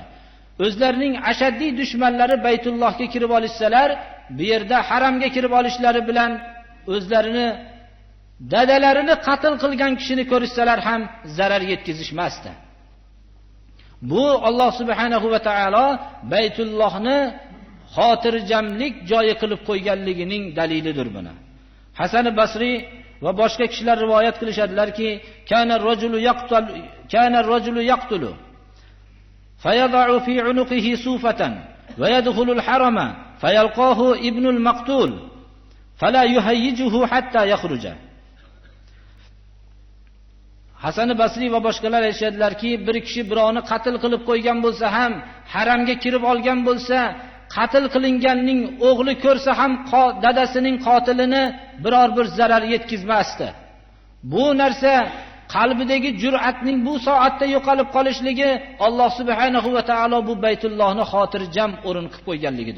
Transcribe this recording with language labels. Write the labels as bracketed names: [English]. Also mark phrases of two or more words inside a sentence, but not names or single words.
[Uzbek] O'zlarining ashaddiy dushmanlari Baytullohga kirib olishsalar, bu yerda haramga kirib olishlari bilan o'zlarini dadalarini qatl qilgan kishini ko'rishsalar ham zarar yetkazishmasdi. Bu Alloh [Arabic] سبحانه وتعالى [Uzbek] Baytullohni xotirjamlik joyi qilib qo'yganligining dalilidir buni. Hasan Basri va boshqa kishilar rivoyat qilishadilarki, [Arabic] كان الرجل يقتل فيضع في عنقه صوفة ويدخل الحرم فيلقاه ابن المقتول فلا يهيجه حتى يخرج. [Uzbek] Hasan Basri va boshqalar aytishadilarki, bir kishi birovni qatl qilib qo'ygan bo'lsa ham, haramga kirib olgan bo'lsa, qatl qilinganning o'g'li ko'rsa ham dadasining qotilini biror bir zarar yetkazmasdi. Bu narsa qalbidagi jur'atning bu soatda yo'qolib qolishligi Alloh [Arabic] سبحانه وتعالى [Uzbek] bu Baytullohni xotirjam o'rin qilib qo'yganligidir.